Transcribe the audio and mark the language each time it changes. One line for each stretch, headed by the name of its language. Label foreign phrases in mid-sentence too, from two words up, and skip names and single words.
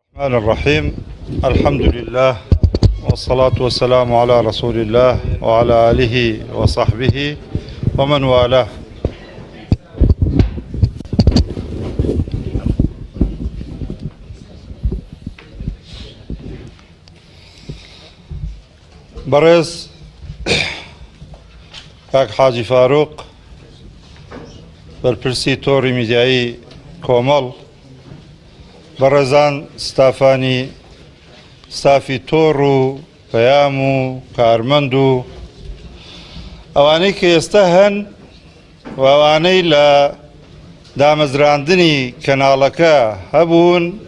Arabic: الرحمن الرحيم الحمد لله والصلاة والسلام على رسول الله وعلى آله وصحبه ومن والاه.
Central Kurdish: برز کاک حاجی فاروق بەرپرسی تۆڕی میدیایی کۆمەڵ، بەڕێزان ستافی تۆڕ و پەیام و کارمەند و ئەوانەی کە ئێستا هەن و ئەوانەی لە دامەزراندنی کەناڵەکە هەبوون،